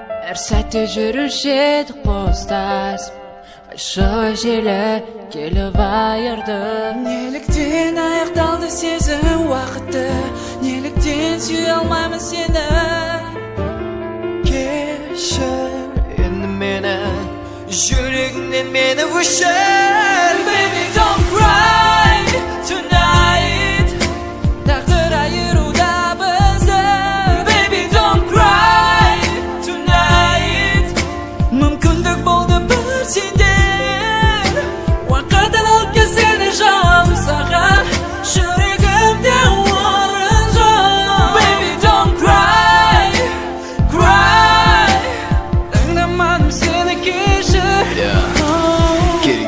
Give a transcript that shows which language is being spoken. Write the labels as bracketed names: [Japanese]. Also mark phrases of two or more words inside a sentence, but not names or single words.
[Kazakh] Әр сәтте жүруші едік қостас, қайшылы желі келіп айырды. Неліктен аяқталды сезім уақытты? Неліктен сүйе алмаймын сені? Кешір енді мені, жүрегіңнен мені өшір. [English] Baby, don't cry tonight. [Kazakh] Тағдыр айыруда бізді. [English] Baby, don't cry tonight. [Kazakh] Мүмкіндік болды бір сенде. Уақытын алып кел сені жаным саған. Жүрегімде орын жоқ. [English] Baby, don't cry, cry. [Kazakh] Тыңдамадым сені, кешір. Yeah. Оу. Керек